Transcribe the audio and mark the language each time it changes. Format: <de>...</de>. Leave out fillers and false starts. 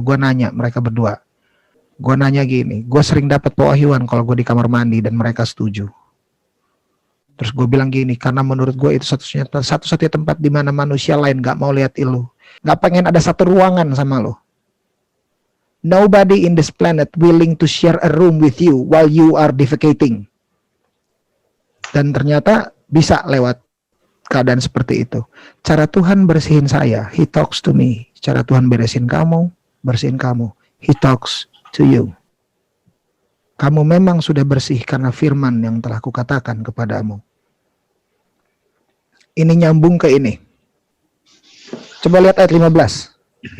<id>Gue nanya mereka berdua. Gue nanya gini. Gue sering dapat pewahyuan kalau gue di kamar mandi dan mereka setuju. Terus gue bilang gini, karena menurut gue itu satu-satunya tempat di mana manusia lain gak mau lihat lu. Gak pengen ada satu ruangan sama lu.</id> <en>Nobody in this planet willing to share a room with you while you are defecating.</en> <id>Dan ternyata bisa lewat keadaan seperti itu. Cara Tuhan bersihin saya,</id> <en>He talks to me.</en> <id>Cara Tuhan bersihin kamu.</id> <en>He talks to you.</en> <id>Kamu memang sudah bersih karena firman yang telah kukatakan kepadamu. Ini nyambung ke ini. Coba lihat ayat 15.</id>